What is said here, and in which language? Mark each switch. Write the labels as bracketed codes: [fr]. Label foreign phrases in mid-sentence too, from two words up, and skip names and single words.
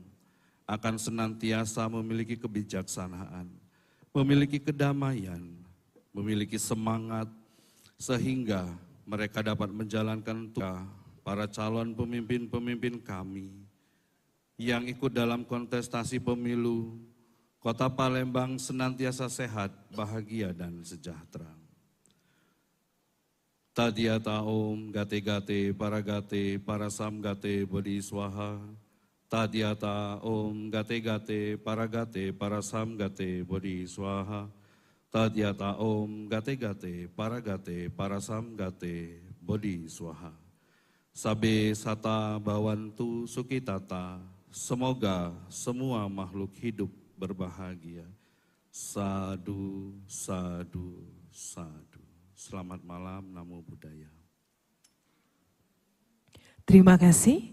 [id] akan senantiasa memiliki kebijaksanaan, memiliki kedamaian, memiliki semangat, sehingga mereka dapat menjalankan tugas para calon pemimpin-pemimpin kami yang ikut dalam kontestasi pemilu Kota Palembang senantiasa sehat, bahagia, dan sejahtera. [sa] तद्यथा ॐ गते गते पार सं गते बोधि स्वाहा. तद्यथा ॐ गते गते पार सं गते बोधि स्वाहा. तद्यथा ॐ गते गते पार सं गते बोधि स्वाहा. [pi] Sabe Sata Bawantu Sukitata. [id] Semoga semua makhluk hidup berbahagia. [pi] Sadu, sadu, sadu. [id] Selamat malam, [pi] Namo Buddhaya. [id] Terima kasih.